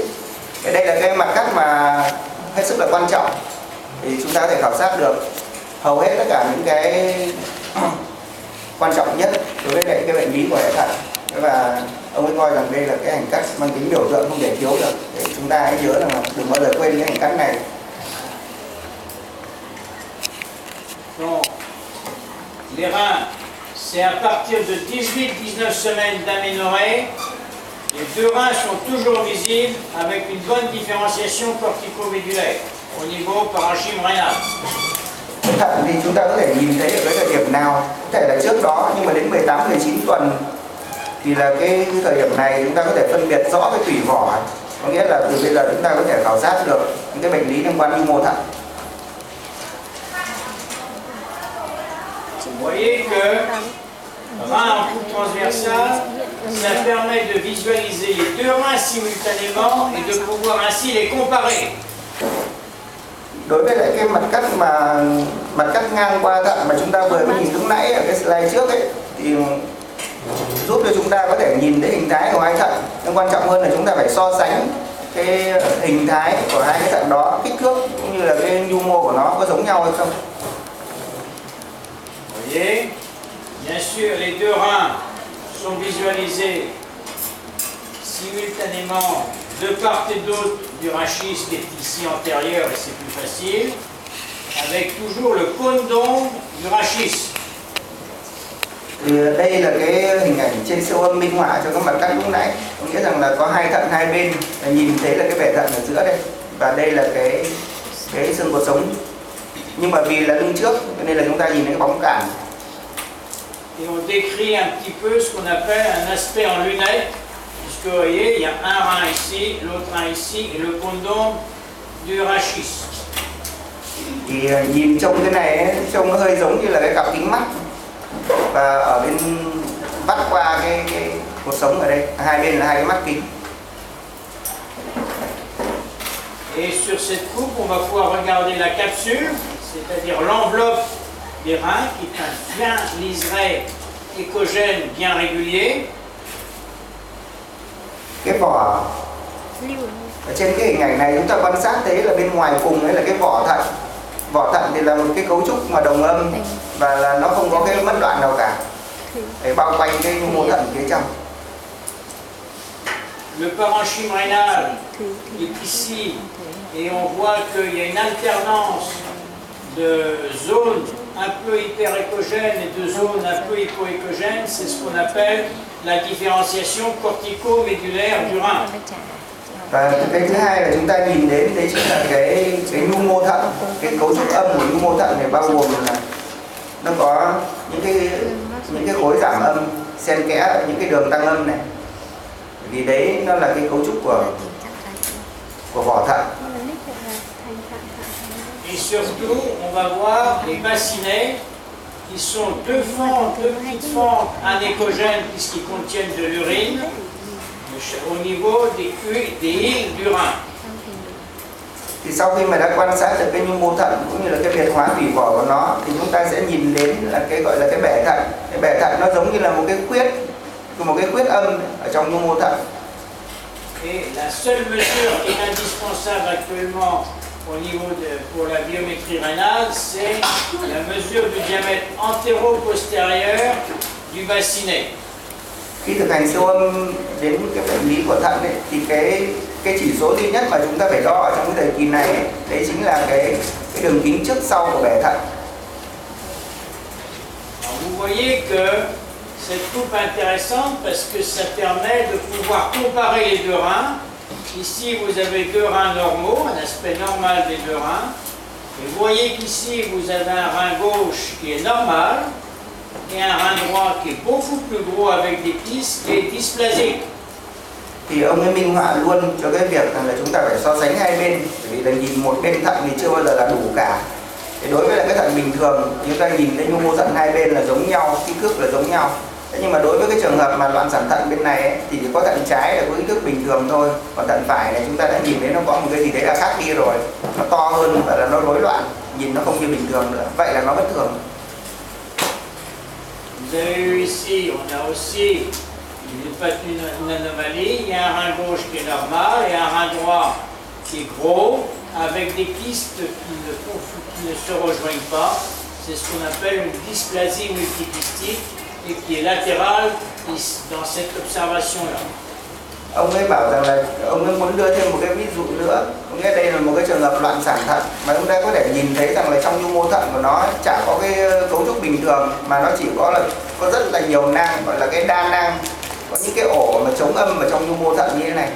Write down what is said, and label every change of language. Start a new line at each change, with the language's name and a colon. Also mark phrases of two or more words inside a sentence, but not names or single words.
Vietnamese: Đây là cái mặt cắt mà hết sức là quan trọng, thì chúng ta có thể khảo sát được hầu hết tất cả những cái quan trọng nhất đối với lại cái bệnh lý của hệ thận. Và ông ấy coi rằng đây là cái hành cắt mang tính biểu tượng không thể thiếu được, để chúng ta hãy nhớ rằng là đừng bao giờ quên cái hành cắt này.
French: Donc, les reins, c'est à partir de 18-19 semaines d'aménorrhée. Les deux reins sont toujours visibles avec une bonne différenciation cortico-médulaire au niveau parenchyme rénal.
Vietnamese: Thận thì chúng ta có thể nhìn thấy ở cái thời điểm nào, có thể là trước đó, nhưng mà đến 18-19 tuần thì là cái thời điểm này chúng ta có thể phân biệt rõ cái tủy vỏ, có nghĩa là từ bây giờ chúng ta có thể khảo sát được những cái bệnh lý liên quan đến mô thận.
French: Vous voyez que rein en coupe transversale, ça permet de visualiser les deux reins simultanément et de pouvoir ainsi les comparer.
Vietnamese: Đối với lại cái mặt cắt ngang qua thận mà chúng ta vừa mới nhìn lúc nãy ở cái slide trước ấy, thì giúp cho chúng ta có thể nhìn thấy hình thái của hai thận. Nhưng quan trọng hơn là chúng ta phải so sánh cái hình thái của hai cái thận đó, kích thước cũng như là cái nhu mô của nó có giống nhau hay không.
French: Vous voyez, bien sûr, les deux reins sont visualisés simultanément de part et d'autre du rachis qui est ici antérieur et c'est plus facile, avec toujours le cône d'ombre du rachis.
Vietnamese: Thì đây là cái hình ảnh trên siêu âm minh họa cho các mặt cắt lúc nãy, có nghĩa rằng là có hai thận hai bên, nhìn thấy là cái bệ thận ở giữa đây, và đây là cái xương cột sống. Nhưng mà vì là lưng trước nên là chúng ta nhìn thấy cái bóng cản.
French: Et on décrit un petit peu ce qu'on appelle un aspect en lunette, puisque vous voyez, il y a un rein ici, l'autre rein ici, et le cône d'ombre du rachis.
Vietnamese: Thì nhìn trông cái này ấy, trông nó hơi giống như là cái cặp kính mắt, và ở bên vắt qua cái cột sống ở đây, hai bên là hai cái mắt kính.
French: Et sur cette coupe, on va pouvoir regarder la capsule, c'est-à-dire l'enveloppe des reins, qui est un fin liseré écogène bien régulier.
Vietnamese: Cái vỏ ở trên cái hình ảnh này chúng ta quan sát thấy là bên ngoài cùng đấy là cái vỏ thận. Vỏ thận thì là một cái cấu trúc mà đồng âm, và là nó không có cái mất đoạn nào cả, để bao quanh cái mô thận phía trong.
French: Le parenchyme rénal est ici et on voit qu'il y a une alternance de zones un peu hyperécogènes et de zones un peu hypoécogènes. C'est ce qu'on appelle la différenciation cortico-médulaire du rein.
Vietnamese: Và cái thứ hai là chúng ta nhìn đến đấy chính là cái nhu mô thận, cái cấu trúc âm của nhu mô thận này bao gồm là nó có những cái khối giảm âm xen kẽ những cái đường tăng âm này, vì đấy nó là cái cấu trúc của vỏ thận.
French: Et surtout, on va voir les bassinets qui sont deux petites fentes anéchogènes puisqu'ils contiennent de l'urine au niveau des îles du Rhin.
Vietnamese: Thì sau khi mà đã quan sát được cái nhu mô thận cũng như là cái biệt hóa tủy vỏ của nó, thì chúng ta sẽ nhìn đến là cái gọi là cái bể thận. Cái bể thận nó giống như là một cái khuyết âm ở trong nhu mô thận.
French: Et la seule mesure qui est indispensable actuellement pour la biométrie rénale, c'est la mesure du diamètre antéro-postérieur du bassinet.
Vietnamese: Khi thực hành siêu âm đến cái bệnh lý của thận ấy, thì cái chỉ số duy nhất mà chúng ta phải đo ở trong cái thời kỳ này ấy, đấy chính là cái đường kính trước sau của bể thận.
French: Vous voyez que c'est coupe intéressante parce que ça permet de pouvoir comparer les deux reins. Ici, vous avez deux reins normaux, un aspect normal des deux reins. Et vous voyez qu'ici, vous avez un rein gauche qui est normal et un rein droit qui est beaucoup plus gros avec des kystes qui est dysplasique.
Vietnamese: Thì ông ấy minh họa luôn cho cái việc là chúng ta phải so sánh hai bên, vì là nhìn một bên thận thì chưa bao giờ là đủ cả. Thì đối với lại cái thận bình thường, chúng ta nhìn thấy nhu mô thận hai bên là giống nhau, kích thước là giống nhau. Thế nhưng mà đối với cái trường hợp mà loạn sản thận bên này ấy, thì chỉ có thận trái là có kích thước bình thường thôi, còn thận phải này chúng ta đã nhìn thấy nó có một cái gì đấy là khác đi rồi, nó to hơn và là nó rối loạn, nhìn nó không như bình thường nữa, vậy là nó bất thường.
French: Vous avez vu ici, on a aussi une anomalie. Il y a un rein gauche qui est normal et un rein droit qui est gros, avec des kystes qui ne se rejoignent pas. C'est ce qu'on appelle une dysplasie multikystique et qui est latérale dans cette observation-là.
Vietnamese: Ông ấy bảo rằng là ông ấy muốn đưa thêm một cái ví dụ nữa. Ông nghe đây là một cái trường hợp loạn sản thận mà chúng ta có thể nhìn thấy rằng là trong nhu mô thận của nó chả có cái cấu trúc bình thường, mà nó chỉ có rất là nhiều nang, gọi là cái đa nang, có những cái ổ mà chống âm ở trong nhu mô thận như thế này.